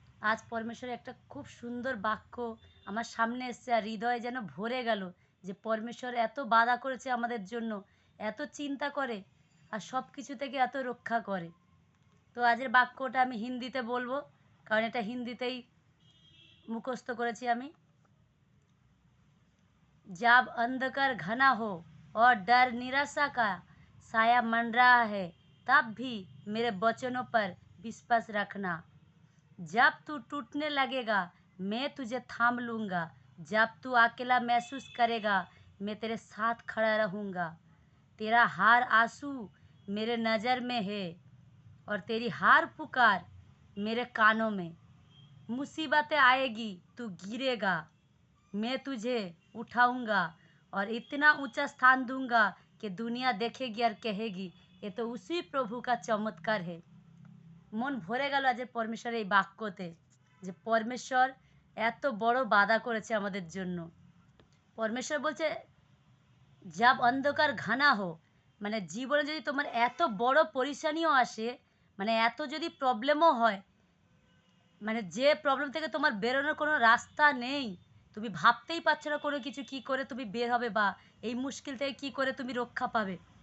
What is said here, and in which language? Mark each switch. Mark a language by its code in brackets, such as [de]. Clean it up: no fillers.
[bn] আজ পরমেশ্বরের একটা খুব সুন্দর বাক্য আমার সামনে এসছে, আর হৃদয় যেন ভরে গেল যে পরমেশ্বর এত বাধা করেছে আমাদের জন্য, এত চিন্তা করে আর সব কিছু থেকে এত রক্ষা করে। তো আজের বাক্যটা আমি হিন্দিতে বলবো, কারণ এটা হিন্দিতেই মুখস্থ করেছি আমি। [hi] जब अंधकार घना हो और डर निराशा का साया मंडरा है, तब भी मेरे वचनों पर विश्वास रखना। जब तू टूटने लगेगा, मैं तुझे थाम लूँगा। जब तू अकेला महसूस करेगा, मैं तेरे साथ खड़ा रहूँगा। तेरा हार आंसू मेरे नज़र में है और तेरी हार पुकार मेरे कानों में। मुसीबतें आएगी, तू गिरेगा, मैं तुझे उठाऊंगा और इतना ऊंचा स्थान दूंगा कि दुनिया देखेगी और कहेगी ये तो उसी प्रभु का चमत्कार है। [bn] মন ভরে গেল আজ পরমেশ্বরের এই বাক্যতে, যে পরমেশ্বর এত বড় বাধা করেছে আমাদের জন্য। পরমেশ্বর বলছে [hi] যাব অন্ধকার ঘানা হো, [bn] মানে জীবনে যদি তোমার এত বড় পরিশানিও আসে, মানে এত যদি প্রবলেমও হয়, মানে যে প্রবলেম থেকে তোমার বেরোনোর কোনো রাস্তা নেই, তুমি ভাবতেই পারছো না কোনো কিছু কী করে তুমি বের হবে বা এই মুশকিল থেকে কী করে তুমি রক্ষা পাবে।